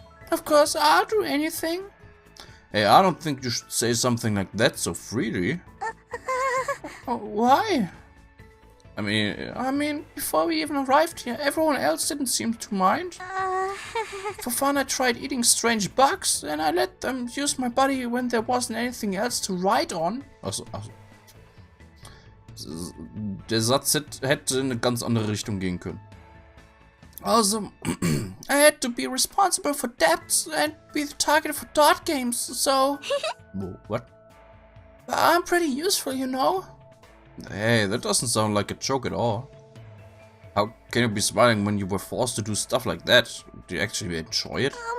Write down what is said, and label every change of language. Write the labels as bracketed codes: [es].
[en] Of course, I'll do anything. Hey, I don't think you should say something like that so freely. Why? I mean, before we even arrived here, everyone else didn't seem to mind. For fun, I tried eating strange bugs, and I let them use my body when there wasn't anything else to ride on. Also. [de] Der Satz hätte in eine ganz andere Richtung gehen können. [en] Also, I had to be responsible for debts and be the target for dart games, so... What? I'm pretty useful, you know? Hey, that doesn't sound like a joke at all. How can you be smiling when you were forced to do stuff like that? Do you actually enjoy it?